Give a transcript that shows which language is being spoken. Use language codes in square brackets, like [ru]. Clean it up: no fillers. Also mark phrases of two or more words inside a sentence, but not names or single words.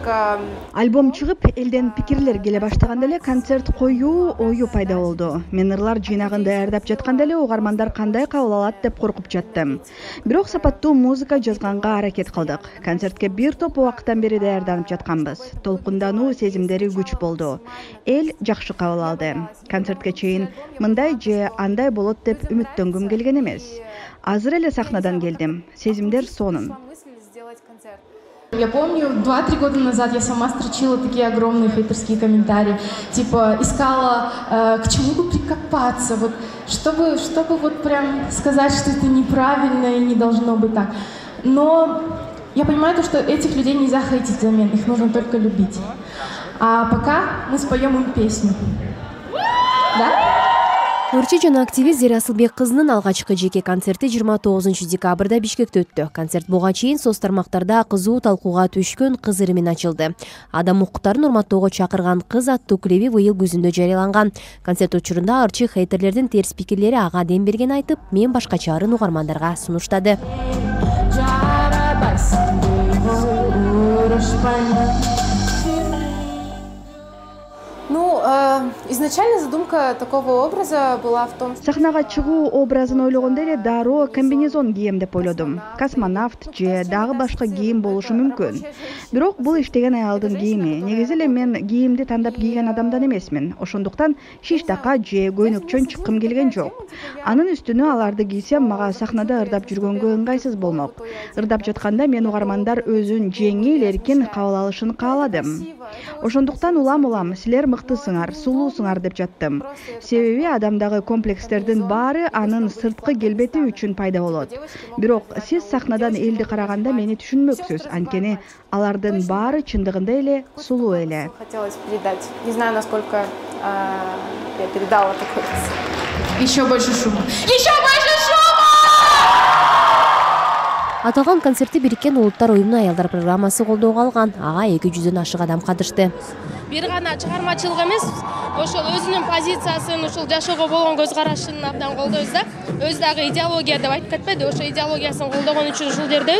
[ky] альбом чыгып, элден пикирлер келе баштаганда эле концерт коюу ою пайда болду. Мен ырлар жыйнагын даярдап жатканда эле угармандар кандай кабыл алат деп коркуп жаттым. Бирок сапаттуу музыка жазганга аракет кылдык. Концертке бир топ убакыттан бери даярданып жатканбыз. Толкундануу сезимдери күч болду. Эл жакшы кабыл алды. Концертке чейин мындай же андай болот деп үмүттөнгүм келген эмес. Азыр эле сахнадан келдим. Сезимдер сонун. [ru] Я помню, 2-3 года назад я сама строчила такие огромные хейтерские комментарии, типа искала, к чему бы прикопаться, вот, чтобы вот прям сказать, что это неправильно и не должно быть так. Но я понимаю то, что этих людей нельзя хейтить взамен, их нужно только любить. А пока мы споем им песню. Да? [ky] Ырчы жана активист Зере Асылбек кызынын алгачкы жеке концерти 29 декабрда Бишкекте өттү. Концерт буга чейин соц тармактарда кызуу талкууга түшкөн кыз ыры менен ачылды. Адам укуктарын урматтоого чакырган кыз аттуу клиби быйыл күзүндө жарыяланган. Концерт учурунда ырчы хейтерлердин терс пикирлери ага дем берген айтып, мен башкача ырын угармандарга сунуштады. [ru] Изначально задумка такого образа была в том, что [ky] сахнага чыгуу образын ойлогондо эле дароо комбинезон кийем деп ойлодум. Космонавт же дагы башка кийим болушу мүмкүн. Бирок бул иштеген аялдын кийими. Негизи эле мен кийимди тандап кийген адамдан эмесмин. Ошондуктан шиштака же көйнөкчөн чыккым келген жок. Анын үстүнө аларды кийсем мага сахнада ырдап жүргөнгө ыңгайсыз болмок. Ырдап жатканда мен угармандар өзүн жеңил, эркин кабыл алышын кааладым. Ошондуктан улам силер мыктысыңар, сулуусуңар деп жаттым. Себеби адамдагы комплекстердин баары анын сырткы келбети үчүн пайда болот. Бирок сиз сахнадан элди караганда мени түшүнмөксүз, анткени алардын баары чындыгында эле сулуу эле. [ru] Хотелось передать. Не знаю, насколько я передала такой. Еще больше шума. Еще больше шума! [ky] Аталган концертти Бириккен Улуттар уюмунун аялдар программасы колдоого алган. Ага 200дөн ашык адам катышты. Бир гана чыгармачылык эмес, ошол өзүнүн позициясын, ушул жашоого болгон көз карашын абдан колдойбуз да. Өзү дагы идеология деп айтып кетпеди, ошо идеологиясын колдогон үчүн ушул жердебиз.